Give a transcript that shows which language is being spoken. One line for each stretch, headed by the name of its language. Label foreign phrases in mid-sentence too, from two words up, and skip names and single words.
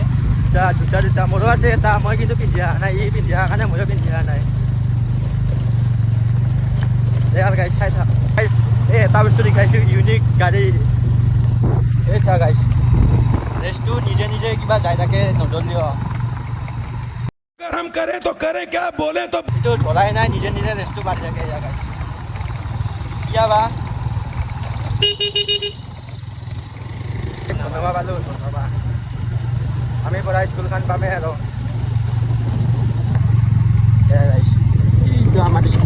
Assamese: দুটা মোৰো আছে এটা। মই কিন্তু পিন্ধি অহা নাই, ই পিন্ধি অহাৰ কাৰণে ময়ো পিন্ধি অহা নাই। এই আৰু গাইজ চাই থাক গাইজ, এই এটা বস্তু দেখাইছোঁ, ইউনিক গাড়ী। এই চা গাইজ, ৰেচটো নিজে নিজে কিবা যাই থাকে, নধৰিলেও
Hindi: हम करें तो करें क्या बोले तो
Assamese: এইটো ধৰাই নাই, নিজে নিজে ৰেচটো বাঢ়ি থাকে। এয়া গাইজ কিয়া বা ধন্যবাদ পালোঁ, ধন্যবাদ। আমি পৰা স্কুলখন পামেই আৰু এইটো আমাৰ স্কুল।